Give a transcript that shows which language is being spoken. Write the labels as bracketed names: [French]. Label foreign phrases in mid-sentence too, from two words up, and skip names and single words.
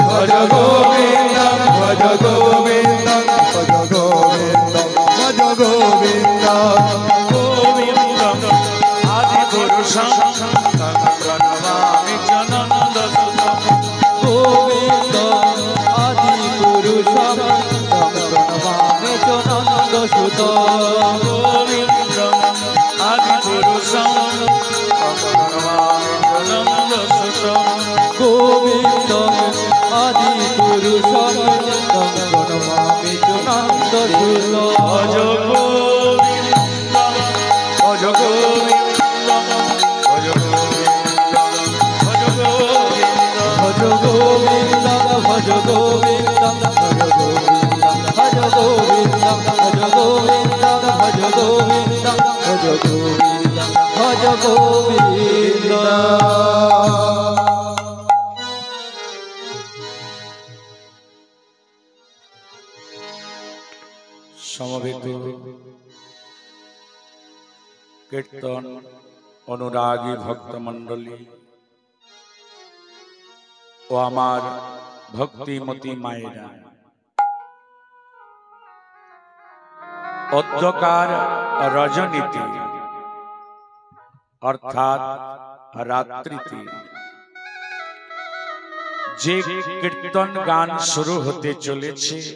[Sanskrit] ভজ গোবিন্দম ভজ গোবিন্দম ভজ গোবিন্দম ভজ গোবিন্দম গোবিন্দম আদি পুরুষং তং প্রণমামি জনন্দ সুতম গোবিন্দম আদি পুরুষম তং প্রণমামি চ নন্দ সুতম গোবিন্দম আদি পুরুষং তং প্রণমামি জনন্দ সুতম গোবিন্দম আদি পুরুষম তং প্রণমামি চ নন্দ সুতম ভজ গোবিন্দম ভজ গোবিন্দম ভজ গোবিন্দম ভজ গোবিন্দম ভজ গোবিন্দম ভজ গোবিন্দম ভজ গোবিন্দম ভজ গোবিন্দম ভজ গোবিন্দম ভজ গোবিন্দম ভজ গোবিন্দম [Bangla] সমবেত কীর্তন অনুরাগী ভক্তমণ্ডলী ও আমার ভক্তিমতী মায়েরা, অন্ধকার রজনীতে অর্থাৎ রাত্রিতে যে কীর্তন গান শুরু হতে চলেছে,